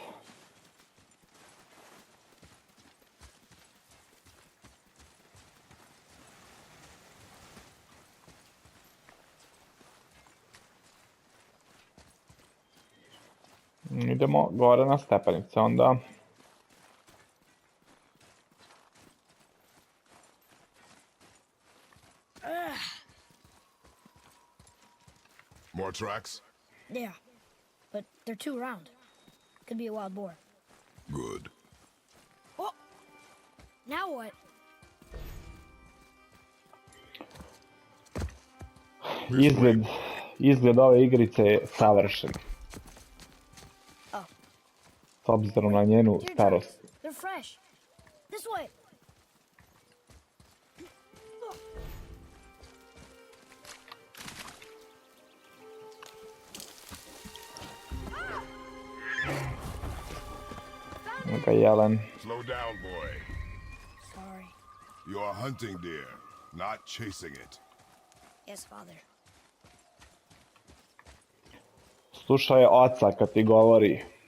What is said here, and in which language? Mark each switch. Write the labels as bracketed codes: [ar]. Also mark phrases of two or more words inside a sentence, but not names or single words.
[sr] Idemo gore na stepenice onda. [en] More tracks? Yeah. But they're too round. Could be a wild boar. Good. Oh! Now what? [sr] Izgled ove igrice je savršen. [en] Oh. [sr] S obzirom na njenu [en] Deer [sr] starost. [en] tracks. They're fresh. This way. [sr] Neka jelen. [en] Slow down, boy. Sorry. You are hunting deer, not chasing it. Yes, father. [sr] Slušaj oca kad ti govori.